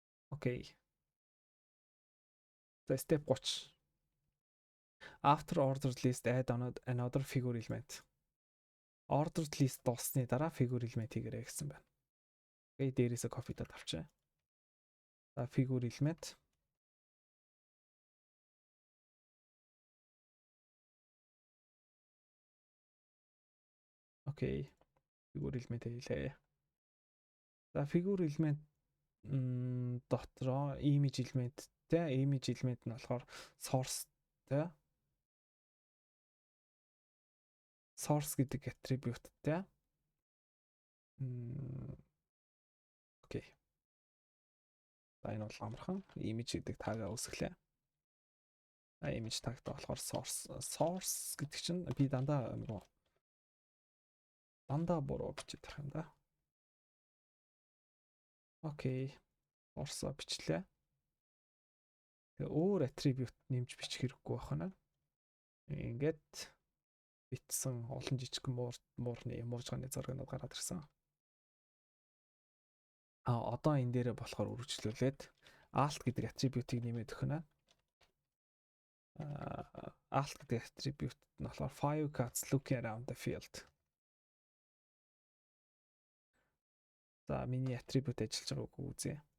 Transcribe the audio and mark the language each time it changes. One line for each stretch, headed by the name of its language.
English: Окей. За step 30. After ordered list add another figure element.
Mongolian: Ordered list дуусны дараа figure element хийгээрэй гэсэн байна. Окей, дээрээсээ copy-даад авчаа. За figure element. Окей. Figure element хийлээ. За figure element дотроо image elementтэй image element нь болохоор sourceтэй source гэдэг attribute-тэй Окей. За энэ бол амархан image гэдэг тагаа үүсгэлээ. Image tagтай болохоор source гэдэг чинь би дандаа буруу бичиж тарах юм да. Окей. Source бичлээ. Тэгээ өөр attribute нэмж бичих хэрэггүй байна. Ингээд битсэн олон жижиг мууржгааны зураг гараад ирсэн. Одоо энэ дээр болохоор үргэлжлүүлээд alt гэдэг attribute-ийг нэмээд өгнө. Alt гэдэг attribute нь болохоор
English: 5 cats looking around the field.
Mongolian: За миний attribute ажиллаж байгааг үзье.